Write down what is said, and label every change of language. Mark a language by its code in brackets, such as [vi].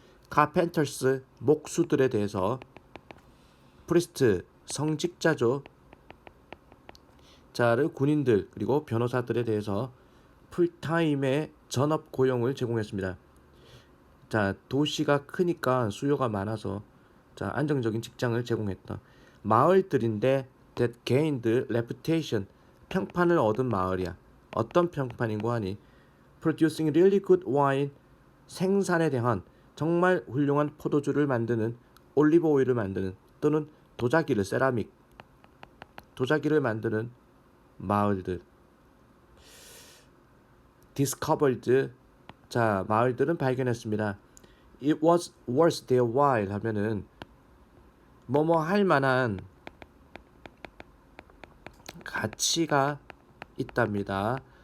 [ko] 카펜터스, 목수들에 대해서. 프리스트, 성직자죠. 자를 군인들, 그리고 변호사들에 대해서 풀타임의 전업 고용을 제공했습니다. 자, 도시가 크니까 수요가 많아서 자, 안정적인 직장을 제공했다. 마을들인데 [en] that gained reputation. [ko] 평판을 얻은 마을이야. 어떤 평판인고 하니 [en] producing really good wine. [ko] 생산에 대한 정말 훌륭한 포도주를 만드는 올리브 오일을 만드는 또는 도자기를 세라믹 도자기를 만드는 마을들. [en] discovered. [ko] 자, 마을들은 발견했습니다. [en] It was worth their while [ko] 하면은 뭐뭐 할 만한 가치가 있답니다.